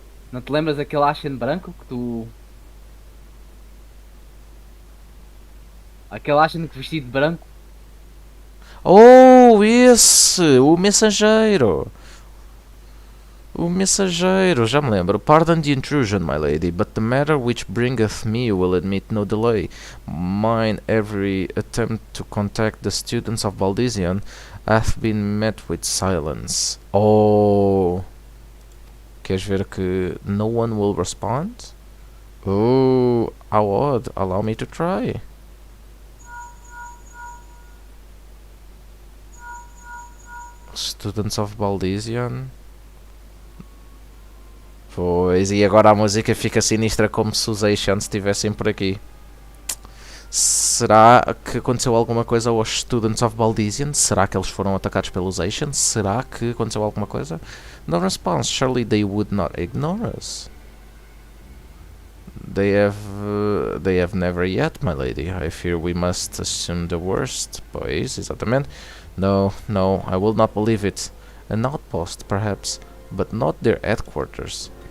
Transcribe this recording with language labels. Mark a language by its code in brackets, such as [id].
[pt] Não te lembras daquele Ashen branco que tu. Aquele Ashen vestido de branco? Oh, esse! O mensageiro! O mensageiro, já me lembro. [en] Pardon the intrusion, my lady, but the matter which bringeth me will admit no delay. Mine every attempt to contact the students of Baldizian hath been met with silence. Oh! [pt] Queres ver que [en] no one will respond? Oh, how odd. Allow me to try. Students of Baldizian. [pt] Pois, e agora a música fica sinistra como se os Asians estivessem por aqui. Será que aconteceu alguma coisa aos Students of Baldizian? Será que eles foram atacados pelos Asians? Será que aconteceu alguma coisa? [en] No response, surely they would not ignore us. They have never yet, my lady. I fear we must assume the worst. [pt] Pois, exatamente. [en] No, no, I will not believe it. An outpost, perhaps, but not their headquarters.